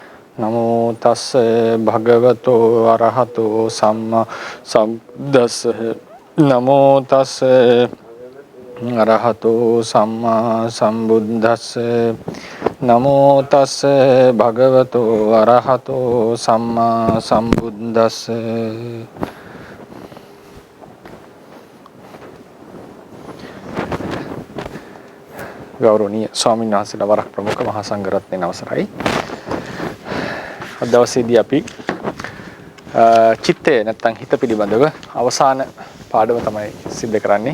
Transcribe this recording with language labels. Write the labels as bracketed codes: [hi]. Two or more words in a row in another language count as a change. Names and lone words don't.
[pi] නමෝ තස්ස භගවතෝ අරහතෝ සම්මා සම්බුද්දස්ස නමෝ තස්ස අරහතෝ සම්මා සම්බුද්දස්ස නමෝ තස්ස භගවතෝ අරහතෝ සම්මා සම්බුද්දස්ස [si] ගෞරවනීය ස්වාමීන් වහන්සේලා වරක් ප්‍රමුඛ මහා සංඝරත්නයේ අවසරයි. අද දවසේදී අපි චිත්තය නැත්නම් හිත පිළිබඳව අවසාන පාඩම තමයි සිද්ධ කරන්නේ.